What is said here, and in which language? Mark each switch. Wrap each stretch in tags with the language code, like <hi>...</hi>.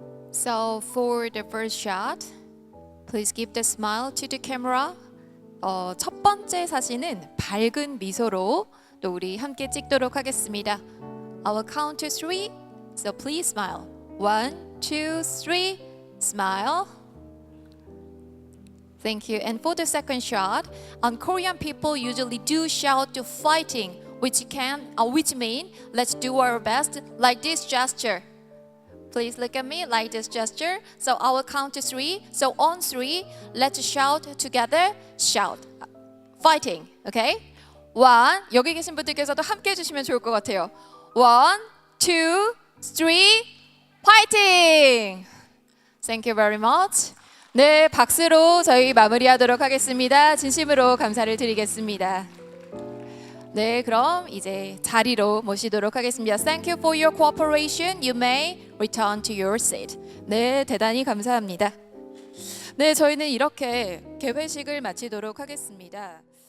<en>So for the first shot, please give the smile to the camera.</en> <ko>첫 번째 사진은 밝은 미소로 또 우리 함께 찍도록 하겠습니다.</ko> <en>I will count to 3, so please smile. 1, 2, 3, smile. Thank you. And for the second shot, Korean people usually do shout to fighting, which mean let's do our best, like this gesture. Please look at me like this gesture. So I will count to 3. So on 3, let's shout together. Shout. Fighting. Okay? 1.</en> <ko>여기 계신 분들께서도 함께 해주시면 좋을 것 같아요.</ko> <en>1, 2, 3, fighting. Thank you very much.</en> <ko>네, 박수로 저희 마무리하도록 하겠습니다. 진심으로 감사를 드리겠습니다. 네, 그럼 이제 자리로 모시도록 하겠습니다.</ko> <en>Thank you for your cooperation. You may return to your seat.</en> <ko>네, 대단히 감사합니다. 네, 저희는 이렇게 개회식을 마치도록 하겠습니다.</ko>